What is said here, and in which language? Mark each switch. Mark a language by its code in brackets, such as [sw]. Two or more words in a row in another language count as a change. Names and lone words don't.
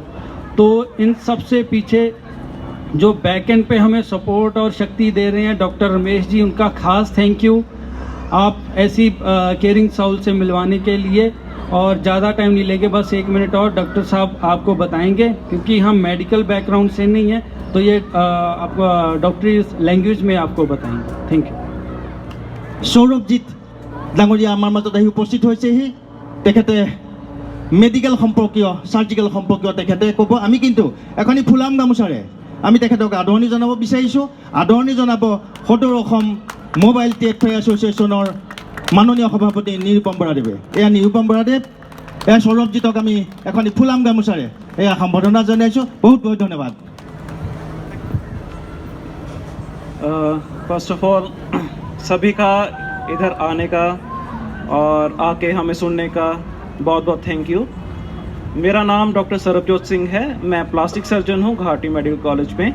[hi] तो इन सबसे पीछे जो [en] back end [hi] पे हमें सपोर्ट और शक्ति दे रहे हैं डॉक्टर रमेश जी, उनका खास [en] thank you, [hi] आप ऐसी [en] caring soul [hi] से मिलवाने के लिए। और ज़्यादा टाइम नहीं लेके बस 1 मिनट और डॉक्टर साहब आपको बताएंगे, क्योंकि हम [en] medical background [hi] से नहीं है, तो ये आपको डॉक्टरी लैंग्वेज में आपको बताएंगे। [en] thank you. [as] সৌৰভজিৎ ডাঙৰীয়া আমাৰ মাজত আহি উপস্থিত হৈছেহি। তেখেতে মেডিকেল সম্পৰ্কীয়, চাৰ্জিকেল সম্পৰ্কীয় তেখেতে ক'ব। আমি কিন্তু এখনি ফুলাম গামোচাৰে আমি তেখেতক আদৰণি জনাব বিচাৰিছোঁ। আদৰণি জনাব সদৌ অসম মোবাইল ট্ৰেড এছ'চিয়েশ্যনৰ মাননীয় সভাপতি নিৰুপম বৰাদেৱে। এয়া নিৰুপম বৰাদেৱ, এয়া সৌৰভজিৎক আমি এখনি ফুলাম গামোচাৰে এয়া সম্বৰ্ধনা জনাইছোঁ। বহুত বহুত ধন্যবাদ। [en] first of all [hi] सभी का इधर आने का और आके हमें सुनने का बहुत बहुत [en] thank you. [hi] मेरा नाम डॉक्टर सरबजोत सिंह है, मैं [en] plastic surgeon [hi] हूँ गुवाहाटी मेडिकल कॉलेज में।